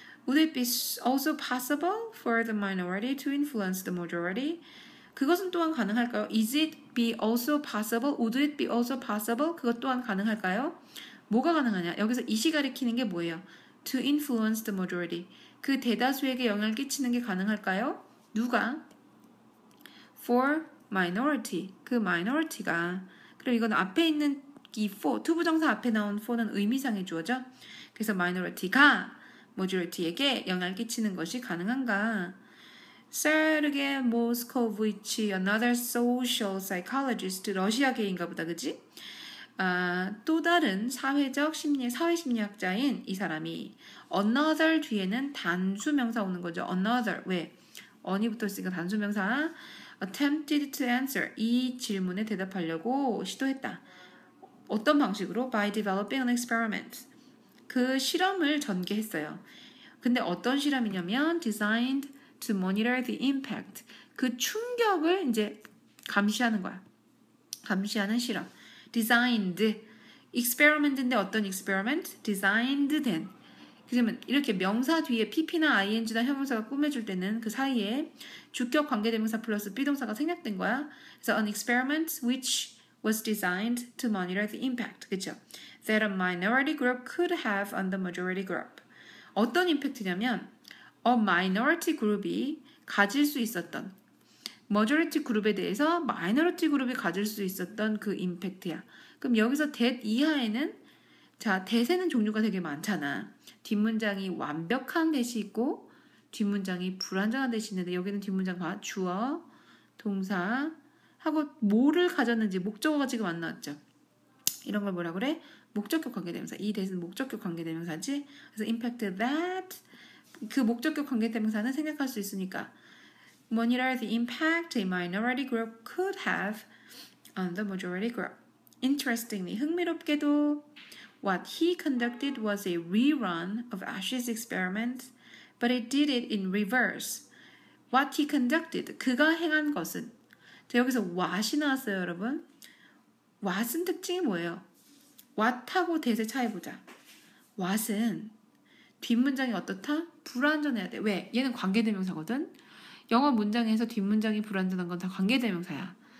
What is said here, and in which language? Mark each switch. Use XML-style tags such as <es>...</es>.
<en>Would it be also possible for the minority to influence the majority?</en> <ko>그것은 또한 가능할까요?</ko> <en>Is it be also possible? Would it be also possible?</en> <ko>그것 또한 가능할까요? 뭐가 가능하냐? 여기서 it이 가리키는 게 뭐예요?</ko> <en>To influence the majority.</en> <ko>그 대다수에게 영향을 끼치는 게 가능할까요? 누가?</ko> <en>For minority.</en> <ko>그 minority가 그럼 이건 앞에 있는 이 for, 투부정사 앞에 나온 for는 의미상의 주어죠. 그래서 minority가 majority에게 영향을 끼치는 것이 가능한가? 세르게 모스코비치,</ko> <en>another social psychologist,</en> <ko>러시아계인가 보다, 그지? 또 다른 사회심리학자인 이 사람이 another 뒤에는 단수명사 오는 거죠. another, 왜? on이 붙어있으니까 단수명사.</ko> <en>attempted to answer,</en> <ko>이 질문에 대답하려고 시도했다. 어떤 방식으로?</ko> <en>by developing an experiment.</en> <ko>그 실험을 전개했어요. 근데 어떤 실험이냐면</ko> <en>designed to monitor the impact.</en> <ko>그 충격을 이제 감시하는 거야. 감시하는 실험. designed. experiment인데 어떤 experiment? designed 된. 그러면 이렇게 명사 뒤에 pp나 ing나 형용사가 꾸며줄 때는 그 사이에 주격 관계대명사 플러스 비동사가 생략된 거야.</ko> <en>그래서 an experiment which was designed to monitor the impact.</en> <ko>그렇죠?</ko> <en>That a minority group could have on the majority group.</en> <ko>어떤 임팩트냐면 a minority group이 가질 수 있었던 majority 그룹에 대해서 minority 그룹이 가질 수 있었던 그 임팩트야. 그럼 여기서 that 이하에는 자, that에는 종류가 되게 많잖아. 뒷문장이 완벽한 that이 있고 뒷문장이 불완전한 that이 있는데 여기는 뒷문장 봐. 주어, 동사 하고 뭐를 가졌는지 목적어가 지금 안 나왔죠. 이런 걸 뭐라 그래? 목적격 관계대명사. 이 that은 목적격 관계대명사지.</ko> <en>그래서 impact that</en> <ko>그 목적격 관계대명사는 생략할 수 있으니까</ko> <en>monitor the impact a minority group could have on the majority group. Interestingly,</en> <ko>흥미롭게도</ko> <en>what he conducted was a rerun of Ash's experiment, but he did it in reverse. What he conducted,</en> <ko>그가 행한 것은. 자, 여기서 what이 나왔어요, 여러분. what은 특징이 뭐예요? what하고 that의 차이 보자. what은 뒷문장이 어떻다? 불완전해야 돼. 왜? 얘는 관계대명사거든. 영어 문장에서 뒷문장이 불완전한 건 다 관계대명사야.</ko>